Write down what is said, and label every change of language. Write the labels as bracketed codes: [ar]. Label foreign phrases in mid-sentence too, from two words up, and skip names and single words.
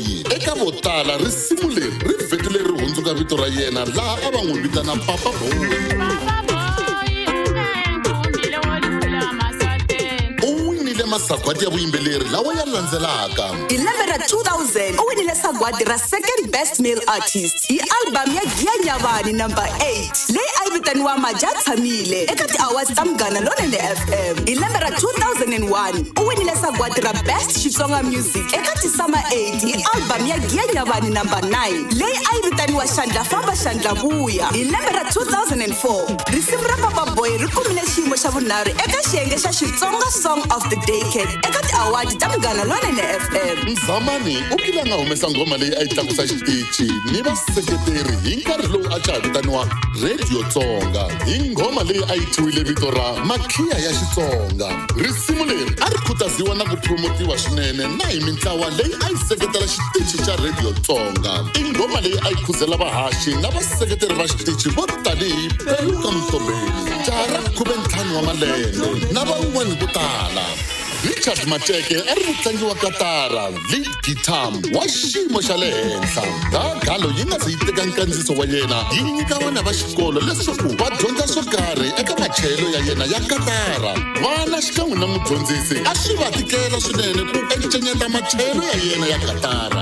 [ts] Eka vo tala risimu leri ri vhekile ri hundzuka vito ra yena laha a va n'wi vitana Papa Boy. Masagwadi ya vuyimbeleri lawa ya landzelaka. Hi lembe ra 2000 u winile sagwadi ra [en] second best male artist [ts] hi album ya Giya Nyavani #8 leyi a yi vitaniwa Maja Tshamile eka ti-awards ta Munghana Lonene FM. Hi lembe ra 2001 u winile sagwadi ra [en] best Xitsonga music [ts] eka ti-Summer 8 hi album ya Giya Nyavani #9 leyi a yi vitaniwa Xandla Famba Xandla Vuya. Hi lembe ra 2004 risimu ra Papa Boy ri kumile xiyimo xa vunharhu eka xiyenge xa Xitsonga Song of the Day cricket eka ti-award ta Munghana Lonene FM. Mzamani u kile a nga humesa nghoma leyi a yi tlakusa xitichi ni vaseketeri hi nkarhi lowu a xa vitaniwa Radio Tsonga hi nghoma leyi a yi thyiwile vito ra Makhiya ya Xitsonga. Risimu leri a ri khutaziwa na ku promotiwa swinene na hi mintlawa leyi a yi seketela xitichi xa Radio Tsonga. I nghoma leyi a yi khuzela vahaxi na vaseketeri va xitichi vo tanihi Peluka Mtombeni, Jara 15 wa malembe na van'wani vo tala. Richard Mateke a ri mutlangi wa katara, [en] lead guitar [ts] wa xiyimo xa le henhla. Gala yi nga se yi teka nkandziso wa yena yi nyika vana va xikolo leswaku va dyondza swo karhi eka machayelo ya yena ya katara. Vana xikan'we na mudyondzisi a swi va tikela swinene ku encenyeta machayelo ya yena ya katara.